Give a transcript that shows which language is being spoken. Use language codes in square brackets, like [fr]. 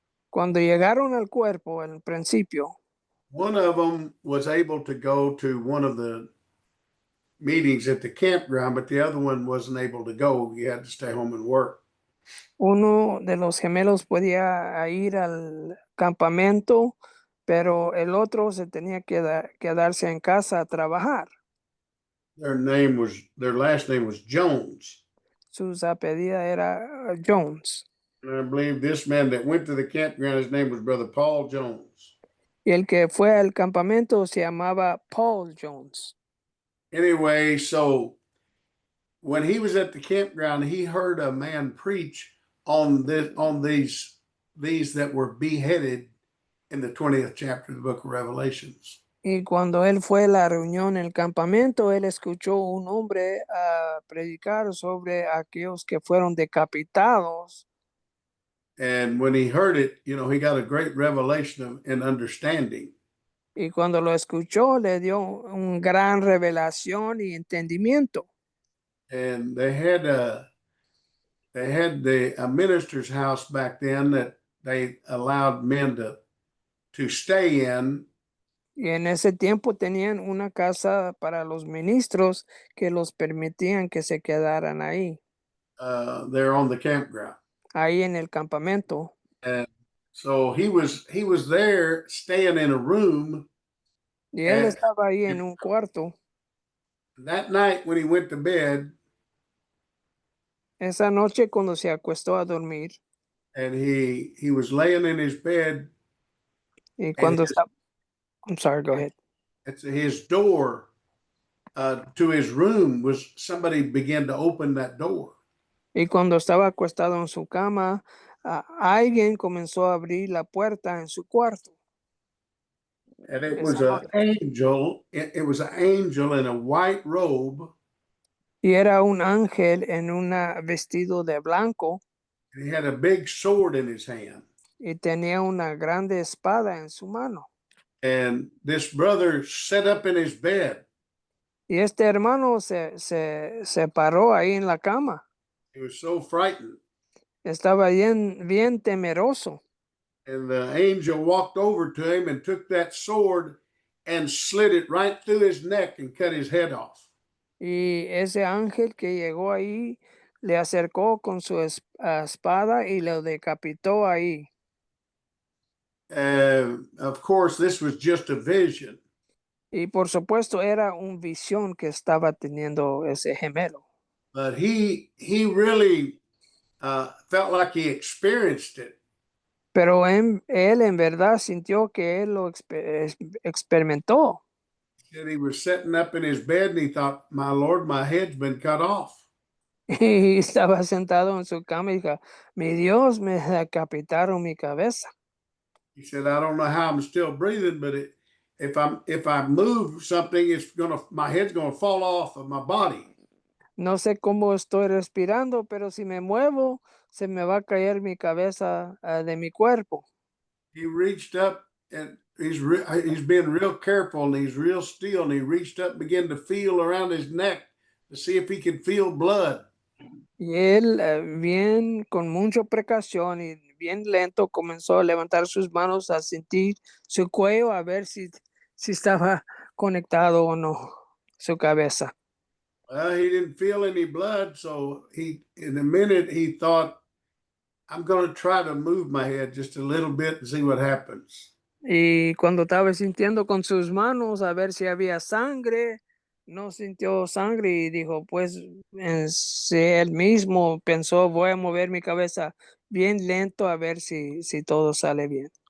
[es] Cuando llegaron al cuerpo en el principio, [en] one of them was able to go to one of the meetings at the campground, but the other one wasn't able to go. He had to stay home and work. [es] Uno de los gemelos podía ir al campamento, pero el otro se tenía que quedarse en casa a trabajar. [en] Their last name was Jones. [es] Su apellido era Jones. [en] And I believe this man that went to the campground, his name was Brother Paul Jones. [es] Y el que fue al campamento se llamaba Paul Jones. [en] Anyway, so when he was at the campground, he heard a man preach on these that were beheaded in the 20th chapter of the book of Revelations. [es] Y cuando él fue a la reunión en el campamento, él escuchó un hombre predicar sobre aquellos que fueron decapitados. [en] And when he heard it, he got a great revelation and understanding. [es] Y cuando lo escuchó, le dio un gran revelación y entendimiento. [en] And they had a minister's house back then that they allowed men to stay in. [es] Y en ese tiempo tenían una casa para los ministros que los permitían que se quedaran ahí, [en] There on the campground. [es] ahí en el campamento. [en] And so he was there staying in a room. [es] Y él [en] And [es] estaba ahí en un cuarto. [en] that night when he went to bed, [es] Esa noche cuando se acostó a dormir [en] and he was laying in his bed, [es] y cuando estaba, [en] I'm sorry, go ahead. it's his door to his room was somebody began to open that door. [es] Y cuando estaba acostado en su cama, alguien comenzó a abrir la puerta en su cuarto. [en] And it was an angel. It was an angel in a white robe. [es] Y era un ángel en un vestido de blanco [en] And he had a big sword in his hand. [es] y tenía una grande espada en su mano. [en] And this brother sat up in his bed. [es] Y este hermano se paró ahí en la cama. [en] He was so frightened. [es] Estaba bien temeroso. [en] And the angel walked over to him and took that sword and slit it right through his neck and cut his head off. [es] Y ese ángel que llegó ahí le acercó con su espada y lo decapitó ahí. [en] Of course, this was just a vision. [es] Y por supuesto era una visión que estaba teniendo ese gemelo. [en] But he really felt like he experienced it. [es] Pero él en verdad sintió que él lo experimentó. [en] He said he was sitting up in his bed and he thought, my Lord, my head's been cut off. [es] Y estaba sentado en su cama y dijo, mi Dios, me decapitaron mi cabeza. [en] He said, I don't know how I'm still breathing, but if I move something, my head's gonna fall off of my body. [es] No sé cómo estoy respirando, pero si me muevo, se me va a caer mi cabeza de mi cuerpo. [en] He reached up and he's being real careful and he's real still, and he reached up and began to feel around his neck to see if he could feel blood. [es] Y él, bien, con mucha precaución y bien lento, comenzó a levantar sus manos a sentir su cuello a ver si estaba conectado o no su cabeza. [en] Well, he didn't feel any blood, so in a minute he thought, I'm going to try to move my head just a little bit and see what happens. [es] Y cuando estaba sintiendo con sus manos a ver si había sangre, no sintió sangre y dijo, pues él mismo pensó, voy a mover mi cabeza bien lento a ver si todo sale bien.